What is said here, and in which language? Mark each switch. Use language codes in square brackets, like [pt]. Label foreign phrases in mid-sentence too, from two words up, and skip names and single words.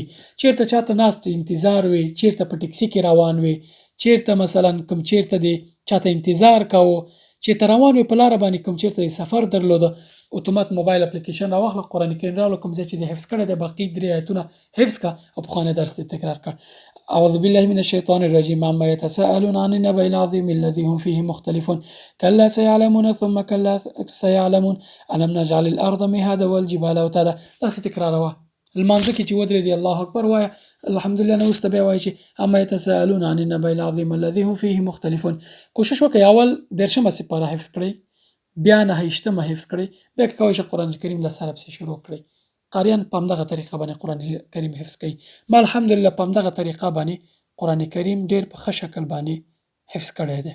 [ps] چیرته چاته ناست انتظار وي، چیرته په ټکسي کې روان وي، چیرته مثلا کوم چیرته دی چاته انتظار کوو، چیرته روان وي په لاره باندې کوم چیرته سفر درلوده، اتومات موبایل اپلیکیشن راواخله، قرآن کریم راوړه، کوم ځای چې دې حفظ کړی دی باقي 3 آیتونه حفظ کړه او پخوانی درس دې تکرار کړه. [ar] اعوذ بالله من الشیطان الرجیم عما یتساءلون عن النبأ العظیم الذی هم فیه مختلفون کلا سیعلمون ثم کلا سیعلمون الم نجعل الارض مهادا والجبال اوتادا. [ps] داسې تکراروه. لمانځه کې چې ودرېدې [ar] الله اکبر [ps] وایه، الحمدلله نه وروسته بیا وایه چې [ar] اما یتساءلون عن النبأ العظیم الذی هم فیه مختلفون. [ps] کوشش وکړئ اول 13مه سپاره حفظ کړئ، بیا 29مه حفظ کړئ، بیا که کولی شئ قرآن کریم له سره پسې شروع کړئ. قاریان په همدغه طریقه باندې قرآن کریم حفظ کوي. ما الحمدلله په همدغه طریقه باندې قرآن کریم ډېر په ښه شکل باندې حفظ کړی دی.